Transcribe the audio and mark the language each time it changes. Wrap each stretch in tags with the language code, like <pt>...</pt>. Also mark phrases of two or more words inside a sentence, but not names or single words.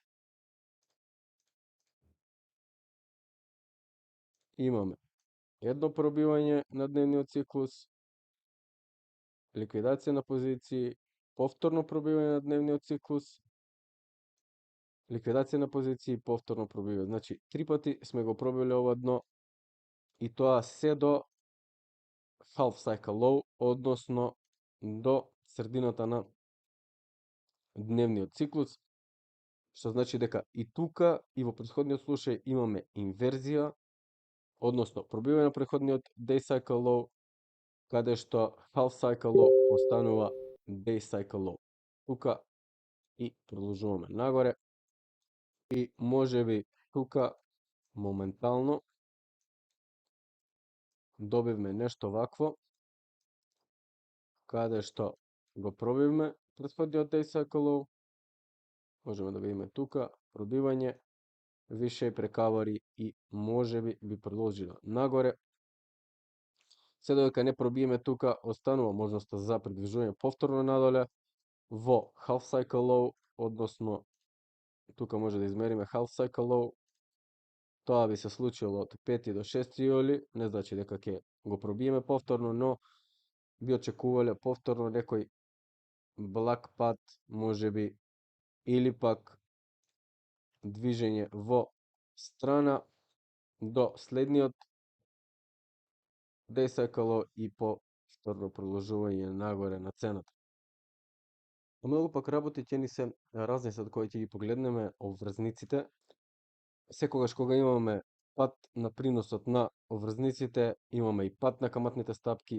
<mk>Имаме едно пробивање на дневниот циклус, ликвидација на позиции, повторно пробивање на дневниот циклус, ликвидација на позиции, повторно пробивање. Значи, 3 пати сме го пробиле ова дно и тоа се до</mk> <en>half cycle low,</en> <mk>односно до средината на дневниот циклус, што значи дека и тука и во претходниот случај имаме инверзија, односно пробивање на претходниот</mk> <en>day cycle low,</en> <mk>каде што</mk> <en>half cycle low</en> <mk>постанува</mk> <en>day cycle low.</en> <mk>Тука и продолжуваме нагоре и можеби тука моментално добивме нешто вакво, каде што го пробивме претходниот</mk> <en>day cycle low,</en> <mk>можеме да видиме тука пробивање, више прекавари и можеби би продолжило нагоре. Се додека не пробиеме тука, останува можноста за придвижување повторно надоле во</mk> <en>half cycle low,</en> <mk>односно тука може да измериме</mk> <en>half cycle low.</en> <mk>Тоа би се случило од 5 до 6 јули, не значи дека ќе го пробиеме повторно, но би очекувале повторно некој благ пат, можеби, или пак движење во страна до следниот</mk> <en>day cycle low</en> <mk>и повторно продолжување нагоре на цената. Многу пак работи ќе ни се разнесат кои ќе ги погледнеме обврзниците. Секогаш кога имаме пат на приносот на обврзниците, имаме и пат на каматните стапки.</mk>